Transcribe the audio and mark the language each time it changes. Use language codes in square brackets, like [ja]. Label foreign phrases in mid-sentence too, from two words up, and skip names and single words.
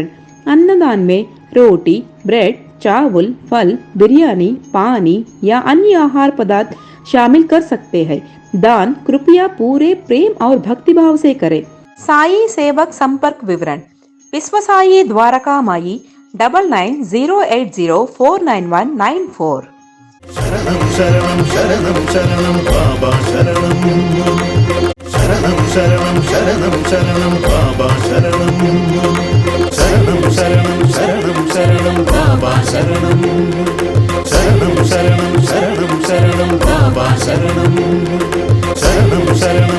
[hi] अन्नदान में रोटी, ब्रेड, चावल, फल, बिरयानी, पानी या अन्य आहार पदार्थ शामिल कर सकते हैं। दान कृपया पूरे प्रेम और भक्तिभाव से करें। साई सेवक संपर्क विवरण। विश्वसाई द्वारका माई 9908049194। [sa] शरणं शरणं शरणं शरणं बाबा शरणं शरणं शरणं शरणं शरणं बाबा शरणं शरणं शरणं शरणं शरणं बाबा शरणं शरणं शरणं शरणं शरणं बाबा शरणं शरणं शरणं